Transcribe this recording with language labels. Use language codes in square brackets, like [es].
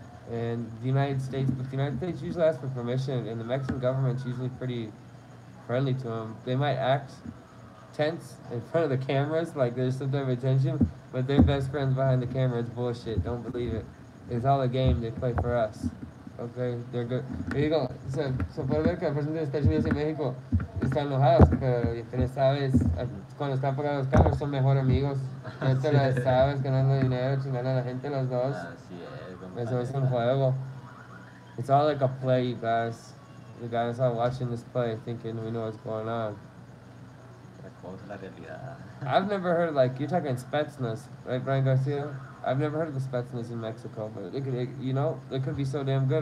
[en] And the United States, but the United States usually asks for permission, and the Mexican government's usually pretty friendly to them. They might act tense in front of the cameras, like there's some type of attention, but their best friends behind the camera. It's bullshit. Don't believe it. It's all a game they play for us. Okay, they're good. There you go. [es] Se puede ver que el presidente de Estados Unidos y México están enojados, pero ya sabes, cuando están pagados los cameras son mejores amigos. Ya te las sabes, ganando dinero, chingando a la gente los dos. Así es, Eso es un juego. [en] It's all like a play, you guys. You guys are watching this play thinking we know what's going on. [es] La realidad. [en] I've never heard of, like, you're talking Spetsnaz, right, Brian Garcia? I've never heard of the Spetsnaz in Mexico, but it could be so damn good.